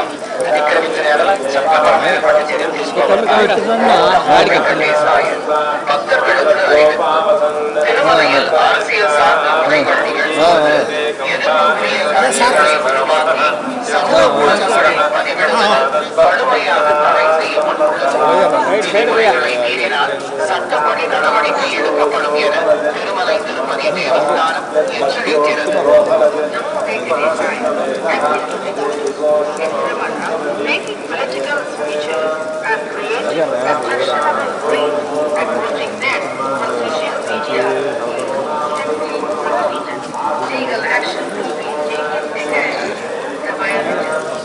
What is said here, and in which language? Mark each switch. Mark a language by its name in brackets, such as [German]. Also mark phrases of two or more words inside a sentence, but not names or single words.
[Telugu] అతిక్రమించిన ఎడల చట్టపరమైనటువంటి చర్యలు తీసుకోబడతాయి. [Tamil] திருமலையில் அரசியல் சார்ந்த உரைகள் நிகழ்த்துவது, சமூக ஊடகங்களில் பதிவிடுவது கடுமையாக தடை செய்யப்பட்டுள்ளது. மீறினால் சட்டப்படி நடவடிக்கை எடுக்கப்படும் என திருமலை திருப்பதி தேவஸ்தானம் எச்சரிக்கிறது. [English] Making political speeches and creating objectionable reels and putting them on social media legal action will be taken against the violence.